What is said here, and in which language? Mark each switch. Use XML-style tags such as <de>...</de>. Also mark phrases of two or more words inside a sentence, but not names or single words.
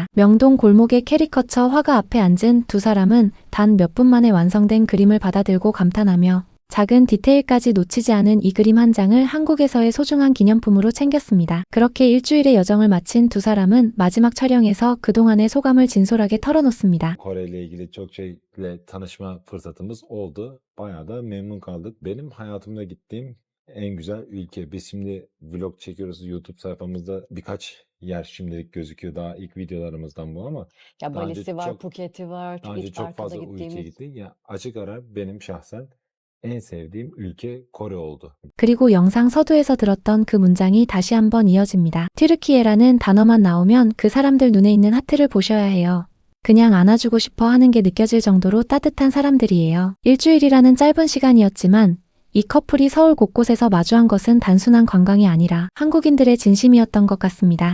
<ko>명동 골목의 캐리커처 화가 앞에 앉은 두 사람은 단 몇 분 만에 완성된 그림을 받아들고 감탄하며 작은 디테일까지 놓치지 않은 이 그림 한 장을 한국에서의 소중한 기념품으로 챙겼습니다. 그렇게 일주일의 여정을 마친 두 사람은 마지막 촬영에서 그동안의 소감을 진솔하게 털어놓습니다.</ko> <tr>Kore ile ilgili çok şeyle tanışma fırsatımız oldu. Bayağı da memnun kaldık. Benim hayatımda gittiğim en güzel ülke. Biz şimdi vlog çekiyoruz. YouTube sayfamızda birkaç yer şimdilik gözüküyor. Daha ilk videolarımızdan bu ama Ya daha önce Bali'si var, çok Phuket'i var, daha önce ilk çok arkada fazla ülke gittiğimiz. gittik. Ya açık ara benim şahsen en sevdiğim ülke Kore oldu.</tr> <ko>그리고 영상 서두에서 들었던 그 문장이 다시 한번 이어집니다. 튀르키예라는 단어만 나오면 그 사람들 눈에 있는 하트를 보셔야 해요. 그냥 안아주고 싶어 하는 게 느껴질 정도로 따뜻한 사람들이에요. 일주일이라는 짧은 시간이었지만 이 커플이 서울 곳곳에서 마주한 것은 단순한 관광이 아니라 한국인들의 진심이었던 것 같습니다.</ko>